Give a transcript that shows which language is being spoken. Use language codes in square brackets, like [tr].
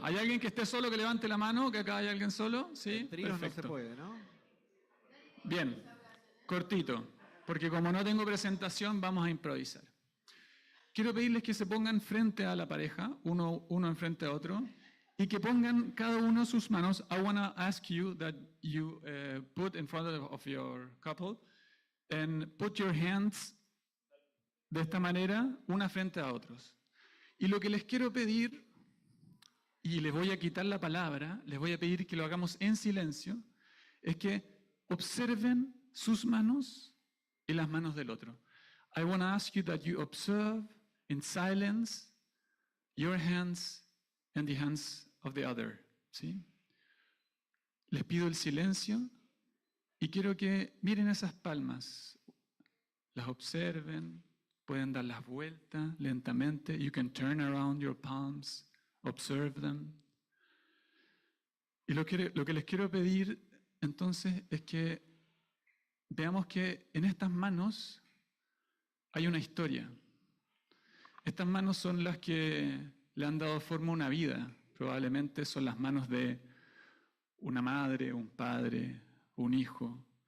[es] ¿Hay alguien que esté solo que levante la mano? ¿Que acá hay alguien solo? Sí, perfecto. No se puede, ¿no? Bien, cortito, porque como no tengo presentación, vamos a improvisar. Quiero pedirles que se pongan frente a la pareja, uno enfrente a otro, y que pongan cada uno sus manos. [en] I want to ask you that you put in front of your couple and put your hands [es] de esta manera, una frente a otros. Y lo que les quiero pedir, y les voy a quitar la palabra, les voy a pedir que lo hagamos en silencio, es que observen sus manos y las manos del otro. [en] I want to ask you that you observe in silence your hands and the hands of the other. [es] ¿Sí? Les pido el silencio y quiero que miren esas palmas, las observen, pueden dar las vueltas lentamente. [en] You can turn around your palms, observe them. [es] Y lo que les quiero pedir entonces es que veamos que en estas manos hay una historia. Estas manos son las que le han dado forma a una vida. Probablemente son las manos de una madre, un padre, un hijo.